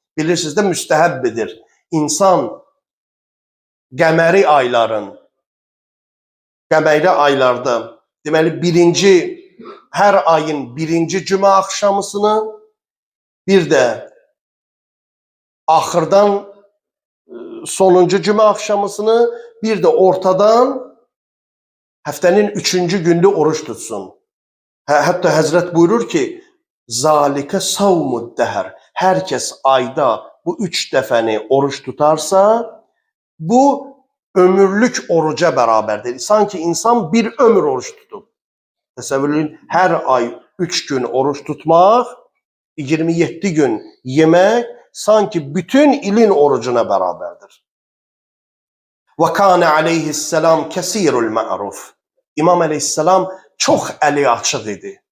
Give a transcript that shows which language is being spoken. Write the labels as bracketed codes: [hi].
[az] Bilirsiniz də müstəhəbbidir. İnsan qəməri aylarda, deməli hər ayın birinci cümə axşamısını, bir də axırdan sonuncu cümə axşamısını, bir də ortadan həftənin 3-cü gündə oruç tutsun. Hətta Həzrət buyurur ki, [ar] zalikə savmud dəhər. [az] Hər kəs ayda bu 3 dəfəni oruç tutarsa, bu ömürlük oruca bərabərdir. Sanki insan bir ömür oruç tutub. Təsəvvür edin, hər ay 3 gün oruç tutmaq, 27 gün yemək, sanki bütün ilin orucuna bərabərdir. [ar] Və kana aleyhisselam kesirul ma'ruf. [az] İmam Aleyhisselam çox əli açıq idi.